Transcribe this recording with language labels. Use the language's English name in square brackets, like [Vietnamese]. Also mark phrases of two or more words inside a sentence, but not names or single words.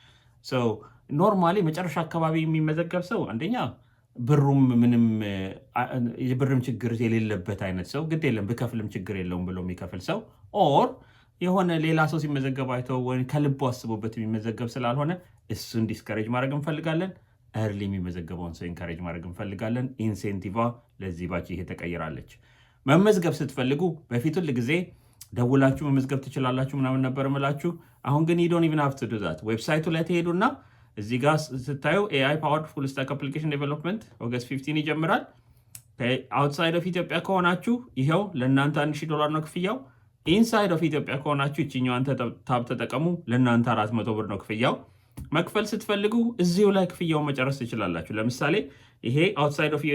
[Amharic] ኖርማሊ መጨረሻ አካባቢ የሚመዘገብ ሰው አንደኛ ብሩም ምንም የብርም ችግር የሌለበት አይነት ሰው ግድ የለም ብከፍልም ችግር የለውም ብሎ የሚከፍል ሰው ኦር የሆነ ሌላ ሰው ሲመዘገብ አይተው ወይ ከልቡ አስቦበት የሚመዘገብ ስላልሆነ እሱን ዲስከሬጅ ማድረግ እንፈልጋለን። early የሚመዘገበውን ሰው ኢንካሬጅ ማድረግ እንፈልጋለን። ኢንሴንቲቫ ለዚህ ባች ይሄ ተቀይራለች። መመዝገብ ስትፈልጉ በፊት ሁል ጊዜ ደውላችሁ መመዝገብ ትችላላችሁ ምናምን ነበር እምላችሁ። አሁን ግን [English] you don't even have to do that። [Amharic] ዌብሳይቱ ላይ ትሄዱና እዚህ ጋር ስታዩ [English] AI powered full stack application development [Amharic] ኦገስት 15 ይጀምራል። [English] outside of Ethiopia [Amharic] ከሆናችሁ ይሄው ለእናንተ $1000 ነው ክፍያው። [English] inside of Ethiopia [Amharic] ከሆናችሁ ይችኛዋን ታብ ተጠቀሙ። ለእናንተ 400 ብር ነው ክፍያው። መክፈል ስትፈልጉ እዚሁ ላይ ክፍያውን መጨረስ ትችላላችሁ። ለምሳሌ ይሄ [English] outside of